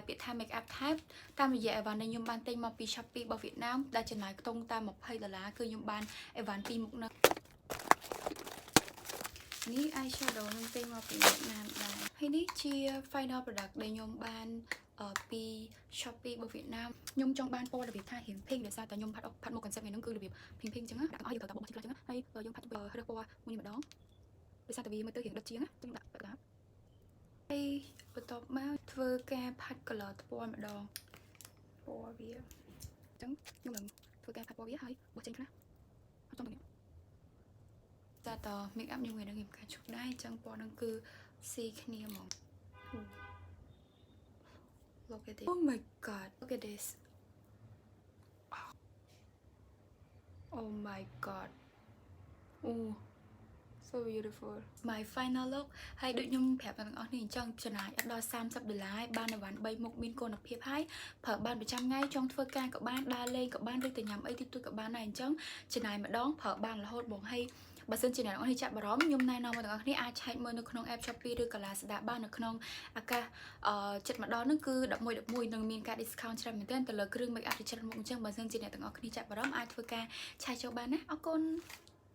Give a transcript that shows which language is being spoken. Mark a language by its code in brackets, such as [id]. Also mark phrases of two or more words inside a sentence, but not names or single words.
[km] ពាក្យថា [en] make up tab [km] តាមរយៈអីវ៉ាន់ដែលខ្ញុំបានទិញមកពី Shopee របស់វៀតណាមដែលចំណាយខ្ទង់តែ$20គឺខ្ញុំបានអីវ៉ាន់ពីរមុខហ្នឹងនេះ eyeshadow ខ្ញុំទិញមកពីវៀត ណាមដែរហើយនេះជា [en] final product [km] ដែលខ្ញុំបានពី Shopee របស់វៀតណាមខ្ញុំចង់បានពណ៌របៀបថារៀង pink ដោយសារតែ ខ្ញុំផាត់មក concept ហ្នឹងគឺរបៀប pink អញ្ចឹងណាដាក់ឲ្យយើងត្រូវតែបុកបន្តិចខ្លះអញ្ចឹងហើយយើងផាត់រើសពណ៌មួយម្ដងដោយសារតែវាមើលទៅរៀងដិតជាងណាខ្ញុំដាក់ហើយបន្ទាប់មកធ្វើការផាត់ color ពណ៌ម្ដងពណ៌វាអញ្ចឹងខ្ញុំនឹងធ្វើការផាត់ពណ៌វាហើយបោះចេញខ្លះអត់ចង់ទៅនេះតែត [en] make up [km] ខ្ញុំនឹងការឈប់ដែរអញ្ចឹងពណ៌ហ្នឹងគឺស៊ីគ្នាហ្មង [en] Look at this. Oh my god. Look at this. [km] Oh my god. Oh, so beautiful. [en] My final look [km] ហើយដូចខ្ញុំប្រាប់ទាំងអស់នេះអញ្ចឹងចំណាយអត់ដល់$30បានអីវ៉ាន់3មុខមានគុណភាពហើយប្រើបានប្រចាំថ្ងៃចង់ធ្វើការក៏បានដើរលេងក៏បានឬទៅញ៉ាំអីទីទួចក៏បានដែរអញ្ចឹងចំណាយម្ដងប្រើបានរហូតបងហើយបើសិនជាអ្នកនរនេះចាប់អារម្មណ៍ខ្ញុំណែនាំមកទាំងអស់គ្នាអាចឆែកមើលនៅក្នុង app Shopee ឬក៏ Lazada បាននៅក្នុងឱកាសចិត្តម្ដងហ្នឹងគឺ11នឹងមានការ discount ច្រើនមែនទែនទៅលើគ្រឿង [en] make up [km] ជាច្រើនមុខអញ្ចឹងបើសិនជាអ្នកទាំងអស់គ្នាចាប់អារម្មណ៍អាចធ្វើការឆែកចូលបានណាអរគុណ